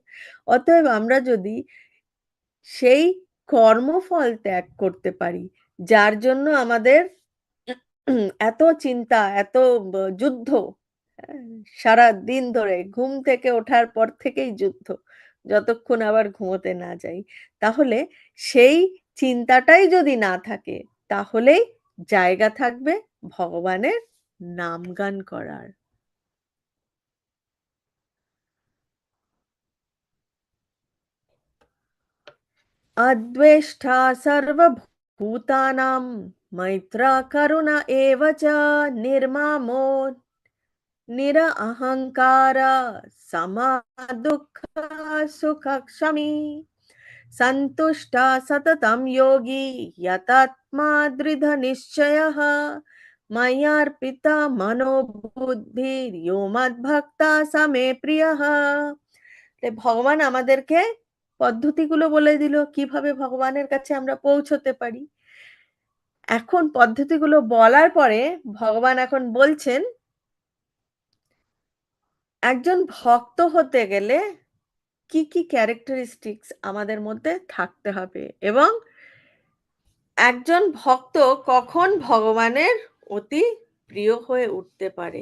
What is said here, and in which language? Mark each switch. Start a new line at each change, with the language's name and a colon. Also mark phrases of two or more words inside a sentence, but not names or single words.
Bangla: অতএব আমরা যদি সেই কর্মফল ত্যাগ করতে পারি, যার জন্য আমাদের এত চিন্তা, এত যুদ্ধ, হ্যাঁ? সারাদিন ধরে ঘুম থেকে ওঠার পর থেকেই যুদ্ধ। যতক্ষণ আবার ঘুমোতে না যাই। তাহলে সেই চিন্তাটাই যদি না থাকে, তাহলেই জায়গা থাকবে ভগবানের নামগান করার।
Sanskrit: अद्वेष्टा सर्वभूतानां मैत्र करुण एव च निर्ममो निरहङ्कार समदुःख सुखक्षमी सन्तुष्ट सततं योगी यतात्मा दृढनिश्चयः मय्यर्पिता मनोबुद्धिर्यो मद्भक्ता स मे प्रियः।
Bangla: ভগবান আমাদেরকে পদ্ধতিগুলো বলে দিল কিভাবে ভগবানের কাছে আমরা পৌঁছতে পারি। এখন পদ্ধতিগুলো বলার পরে ভগবান এখন বলছেন, একজন ভক্ত হতে গেলে কি, কি ক্যারেক্টারিস্টিক্স আমাদের মধ্যে থাকতে হবে এবং একজন ভক্ত কখন ভগবানের অতি প্রিয় হয়ে উঠতে পারে।